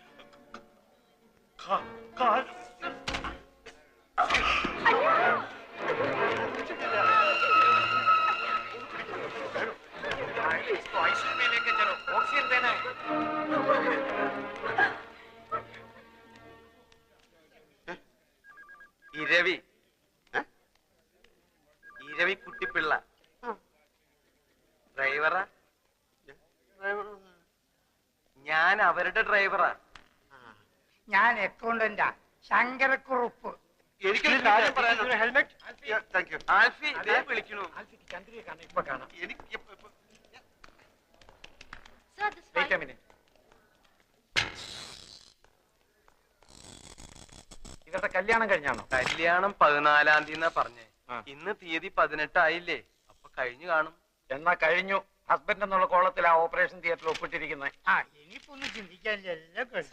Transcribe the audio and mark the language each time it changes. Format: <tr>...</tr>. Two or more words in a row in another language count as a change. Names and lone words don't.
<hi>आईसीयू में लेके चलो, ऑक्सीजन देना है.</hi> <ml>ഇരവി ഇരവി കുട്ടിപ്പിള്ള ഡ്രൈവറാ. ഞാൻ അവരുടെ ഡ്രൈവറാ. ഞാൻ അക്കൗണ്ടന്റാ, ശങ്കരക്കുറുപ്പ്. എനിക്കൊരു കാര്യം പറയാനുണ്ട്. हेलमेट।</ml> <en>thank you.</en> <ml>ആൽഫി ദേ വിളിക്കണു. ആൽഫിക്ക് ചന്ദ്രിയെ കാണാം, ഇപ്പൊ കാണാം. എനിക്ക്</ml> <en>Sir, this wait a file.</en> <ml>മിനിറ്റ്. ഇവരുടെ കല്യാണം കഴിഞ്ഞാണോ? കല്യാണം 14-ാം തീയതി പറഞ്ഞേ. ആ. ഇന്ന് തീയതി 18 ആയില്ലേ, അപ്പൊ കഴിഞ്ഞു കാണും. എന്നാ കഴിഞ്ഞു. ഹസ്ബൻഡ് എന്നുള്ള കോളത്തിൽ ആ</ml> <en>operation theatre-il</en> <ml>ഒപ്പിട്ടിരിക്കുന്നത്. ആ ഇനിയിപ്പോ ഒന്നും ചിന്തിക്കാനില്ല, എല്ലാം കഴിഞ്ഞു.</ml>